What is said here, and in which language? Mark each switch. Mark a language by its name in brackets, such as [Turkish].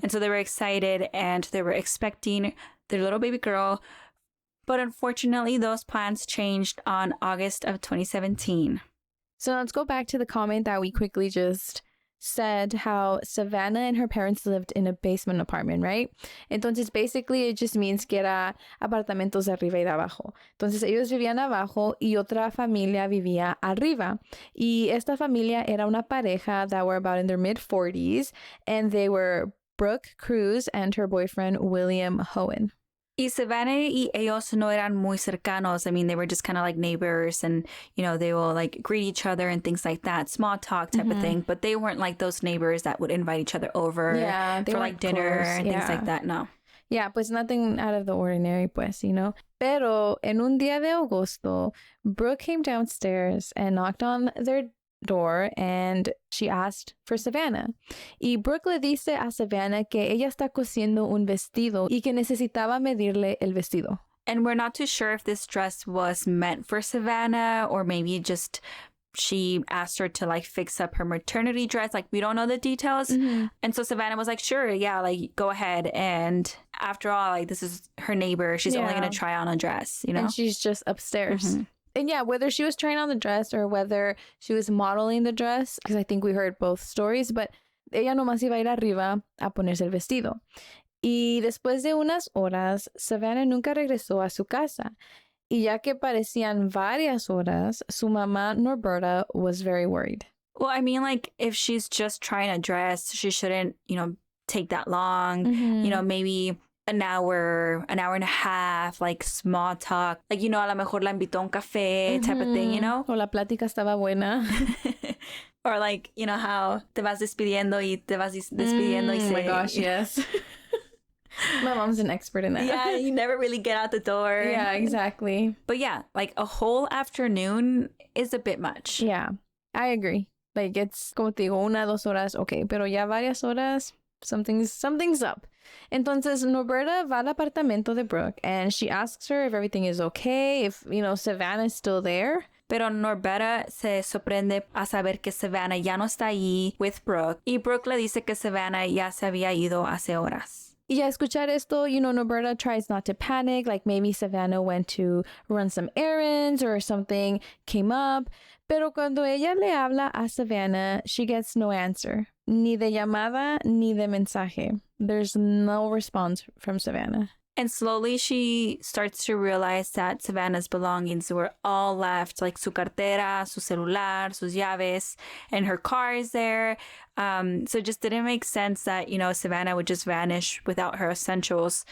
[English] And so they were excited and they were expecting their little baby girl. But unfortunately, those plans changed on August of 2017. So let's go back to the comment that we quickly just said, how Savanna and her parents lived in a basement apartment, right? [Spanish] Entonces, [English] basically, it just means [Spanish] que era apartamentos de arriba y de abajo. Entonces, ellos vivían abajo y otra familia vivía arriba. Y esta familia era una pareja [English] that were about in their mid-40s, and they were Brooke Cruz and her boyfriend, William Hohen. [Spanish] Y Savanna y ellos no eran muy cercanos. [English] I mean, they were just kind of like neighbors and, you know, they will like greet each other and things like that. Small talk type of thing. But they weren't like those neighbors that would invite each other over for like dinner and things like that. No. Yeah, pues nothing out of the ordinary, pues, you know. [Spanish] Pero en un día de agosto, [English] Brooke came downstairs and knocked on their door and she asked for Savanna. [Spanish] Y Brooke le dice a Savanna que ella está cosiendo un vestido y que necesitaba medirle el vestido. [English] And we're not too sure if this dress was meant for Savanna or maybe just she asked her to like fix up her maternity dress. Like we don't know the details. And so Savanna was like, sure, yeah, like go ahead. And after all, like this is her neighbor. She's only going to try on a dress, you know? And she's just upstairs. And yeah, whether she was trying on the dress or whether she was modeling the dress, because I think we heard both stories, but [Spanish] ella nomás iba a ir arriba a ponerse el vestido. Y después de unas horas, Savanna nunca regresó a su casa. Y ya que parecían varias horas, su mamá, Norberta, [English] was very worried. Well, I mean, like, if she's just trying a dress, she shouldn't, you know, take that long. You know, maybe an hour and a half, like small talk. Like, you know, [Spanish] a lo mejor la invitó a un café [English] type of thing, you know? [Spanish] O la plática estaba buena. [English] Or like, you know, how [Spanish] te vas despidiendo y te vas despidiendo y [English] oh my gosh, yes. My mom's an expert in that. Yeah, you never really get out the door. Yeah, exactly. But yeah, like a whole afternoon is a bit much. Yeah, I agree. Like it's [Spanish] como te digo, [English] 1-2 horas, okay, [Spanish] pero ya varias horas, [English] something's up. [Spanish] Entonces, Norberta va al apartamento de Brooke [English] and she asks her if everything is okay, if, you know, Savanna is still there. [Spanish] Pero Norberta se sorprende a saber que Savanna ya no está ahí with Brooke. Y Brooke le dice que Savanna ya se había ido hace horas. Y a escuchar esto, [English] you know, Norberta tries not to panic, like maybe Savanna went to run some errands or something came up. [Spanish] Pero cuando ella le habla a Savanna, [English] she gets no answer. [Spanish] Ni de llamada, ni de mensaje. [English] There's no response from Savanna. And slowly she starts to realize that Savanna's belongings were all left, like [Spanish] su cartera, su celular, sus llaves, [English] and her car is there. So it just didn't make sense that, you know, Savanna would just vanish without her essentials.